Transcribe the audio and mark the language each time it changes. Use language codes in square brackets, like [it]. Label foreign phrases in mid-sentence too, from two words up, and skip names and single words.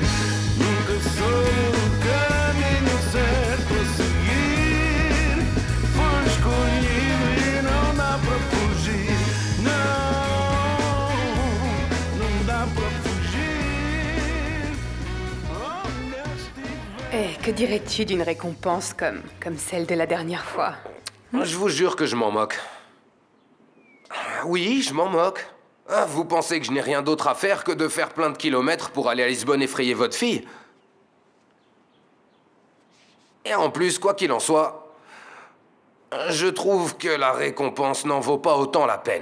[pt] Nunca soube o caminho certo a seguir. Fui escolhido e não dá para fugir. Não dá para fugir. [fr] Eh, que dirais-tu d'une récompense comme celle de la dernière fois? Je vous jure que je m'en moque. Oui, je m'en moque. Ah, vous pensez que je n'ai rien d'autre à faire que de faire plein de kilomètres pour aller à Lisbonne effrayer votre fille? Et en plus, quoi qu'il en soit, je trouve que la récompense n'en vaut pas autant la peine.